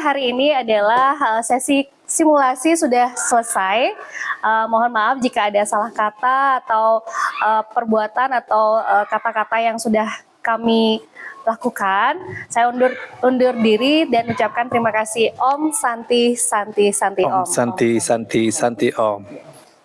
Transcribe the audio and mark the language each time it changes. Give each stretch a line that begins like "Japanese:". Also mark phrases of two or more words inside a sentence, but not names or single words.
Indonesian: Hari ini adalah sesi simulasi sudah selesai. Mohon maaf jika ada salah kata atau perbuatan atau kata-kata yang sudah kami lakukan. Saya undur diri dan ucapkan terima kasih.
Sanskrit: Om Santi, Santi, Santi, Om Om. Santi, Santi, Santi, Om.